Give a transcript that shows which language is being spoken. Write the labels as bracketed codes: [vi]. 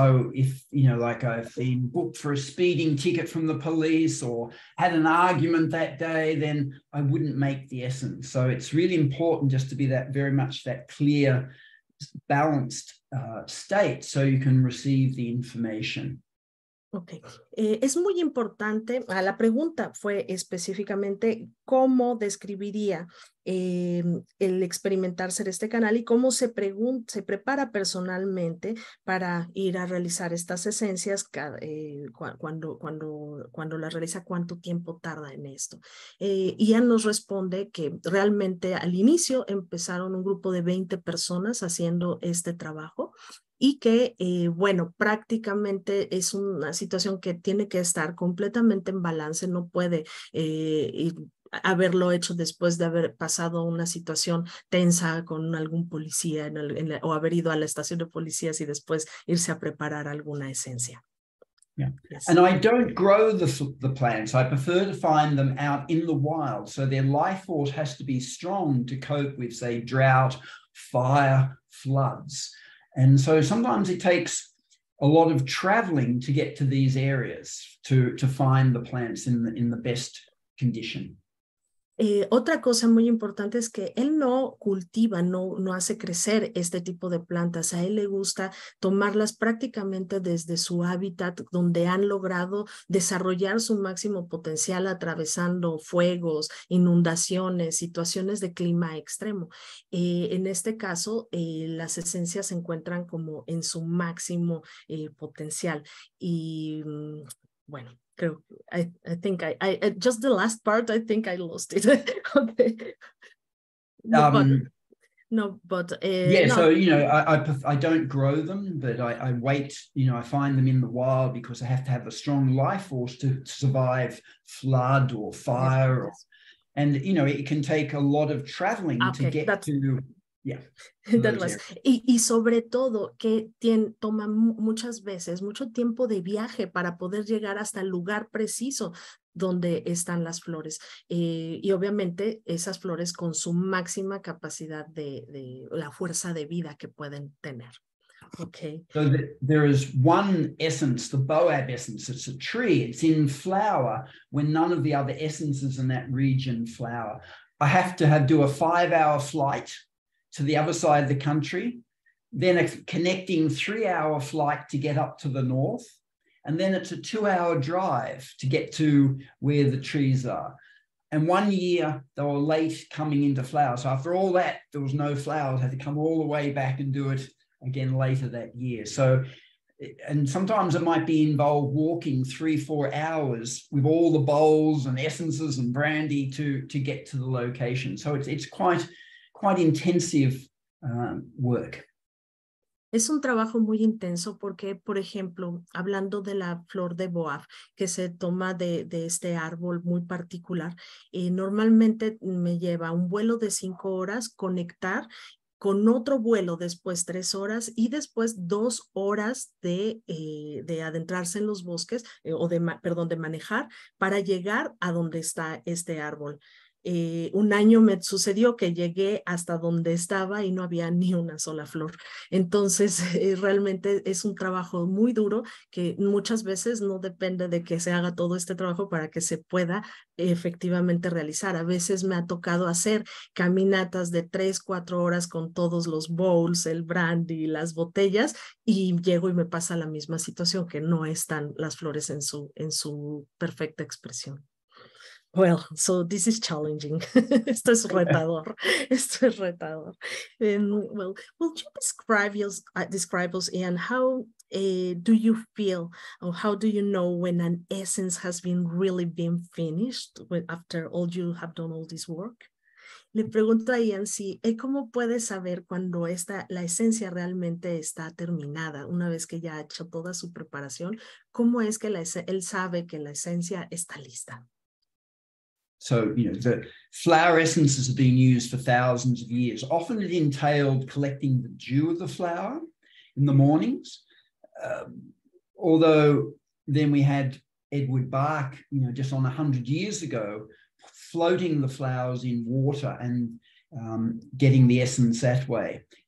[en] So if, like I've been booked for a speeding ticket from the police or had an argument that day, then I wouldn't make the essence. So it's really important just to be very much that clear, balanced state so you can receive the information. [es] Ok, es muy importante, la pregunta fue específicamente cómo describiría el experimentar ser este canal y cómo se prepara personalmente para ir a realizar estas esencias cuando las realiza, cuánto tiempo tarda en esto. Ian nos responde que realmente al inicio empezaron un grupo de 20 personas haciendo este trabajo, y que, bueno, prácticamente es una situación que tiene que estar completamente en balance, no puede haberlo hecho después de haber pasado una situación tensa con algún policía o haber ido a la estación de policías y después irse a preparar alguna esencia. [en] Yeah. Yes. And I don't grow the plants. I prefer to find them out in the wild. So their life force has to be strong to cope with, say, drought, fire, floods. And so sometimes it takes a lot of traveling to get to these areas to find the plants in the best condition. [es] Otra cosa muy importante es que él no cultiva, no hace crecer este tipo de plantas. A él le gusta tomarlas prácticamente desde su hábitat, donde han logrado desarrollar su máximo potencial atravesando fuegos, inundaciones, situaciones de clima extremo. En este caso, las esencias se encuentran como en su máximo potencial. Y bueno, [en] I think I just the last part, I think I lost it. Okay. But yeah, no. so I don't grow them, but I wait. I find them in the wild because I have to have a strong life force to survive flood or fire, yes. And it can take a lot of traveling to get to. Yeah. [es] Y sobre todo que toma muchas veces mucho tiempo de viaje para poder llegar hasta el lugar preciso donde están las flores, y obviamente esas flores con su máxima capacidad de la fuerza de vida que pueden tener. [en] Okay. So there is one essence, the Boab essence. It's a tree. It's in flower when none of the other essences in that region flower. I have to do a 5-hour flight to the other side of the country, then a connecting 3-hour flight to get up to the north, and then it's a 2-hour drive to get to where the trees are. And one year they were late coming into flower. So after all that, there was no flowers. I had to come all the way back and do it again later that year. So and sometimes it might be involved walking 3-4 hours with all the bowls and essences and brandy to get to the location. So it's quite intensive work. [es] Es un trabajo muy intenso porque, por ejemplo, hablando de la flor de boab, que se toma de este árbol muy particular, normalmente me lleva un vuelo de 5 horas, conectar con otro vuelo después 3 horas y después 2 horas de adentrarse en los bosques de manejar para llegar a donde está este árbol. Un año me sucedió que llegué hasta donde estaba y no había ni una sola flor. Entonces, realmente es un trabajo muy duro que muchas veces no depende de que se haga todo este trabajo para que se pueda efectivamente realizar. A veces me ha tocado hacer caminatas de 3-4 horas con todos los bowls, el brandy, las botellas, y llego y me pasa la misma situación, que no están las flores en su perfecta expresión. [en] Well, so this is challenging. [es] Esto es retador. Esto es retador. [en] Well, will you describe us, Ian, how do you feel, or how do you know when an essence has really been finished after all you have done all this work? [es] Le pregunto a Ian si cómo puede saber cuando la esencia realmente está terminada, una vez que ya ha hecho toda su preparación. ¿Cómo es que él sabe que la esencia está lista? [en] So, the flower essences have been used for thousands of years. Often it entailed collecting the dew of the flower in the mornings. Although then we had Edward Bach, just on 100 years ago, floating the flowers in water and getting the essence that way.